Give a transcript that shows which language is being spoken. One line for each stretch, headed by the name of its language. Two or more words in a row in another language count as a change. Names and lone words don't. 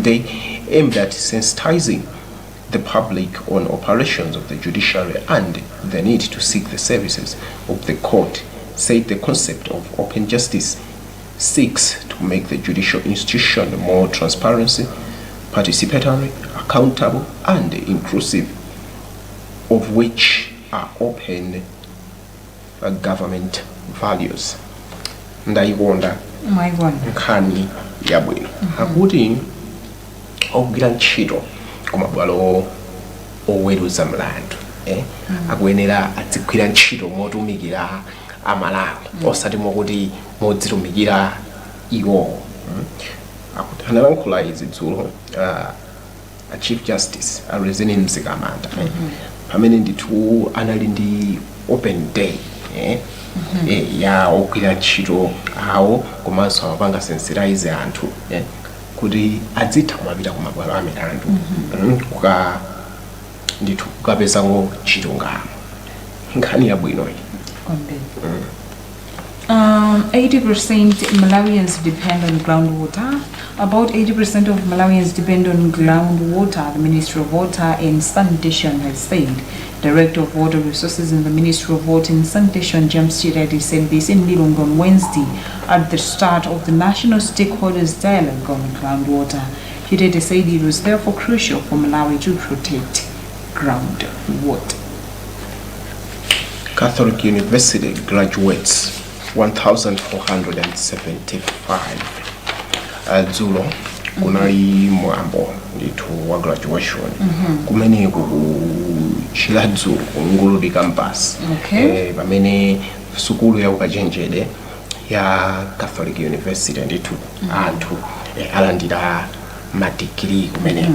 English: day aimed at sensitizing the public on operations of the judiciary and the need to seek the services of the court, said the concept of open justice seeks to make the judicial institution more transparent, participatory, accountable, and inclusive, of which are open government values.
Nyanja: Ndaiwonda nkhani yabwino akuti ogwira ntchito kumabwalo oweruza mlandu akuyenera adzigwira ntchito motumikira amalawi osati mokuti modzitumikira iwo. Akuti analankhula izi dzulo a Chief Justice Rosine Mzikamanda pamene ndithu anali ndi
English: open day
Nyanja: ya ogwira ntchito awo komanso amapanga sensitize anthu kuti adzitha kumapita kumabwalo a milandu ndithu kukapezako ntchito ngamo. Nkhani yabwino iyi.
English: 80% Malawians depend on groundwater. About 80% of Malawians depend on groundwater, the Ministry of Water and Sanitation has said. Director of Water Resources in the Ministry of Water and Sanitation, James Chiredi, said this in Lilongwe on Wednesday at the start of the National Stakeholders Dialogue on Groundwater. Chiredi said it was therefore crucial for Malawi to protect groundwater.
Nyanja: Catholic University graduates 1,475 dzulo kunali mwambo ndithu wa graduation kumene kuchiladzu nguludi campus pamene sukulu ya ukachenjede ya Catholic University ndithu anthu alandira madigiri kumene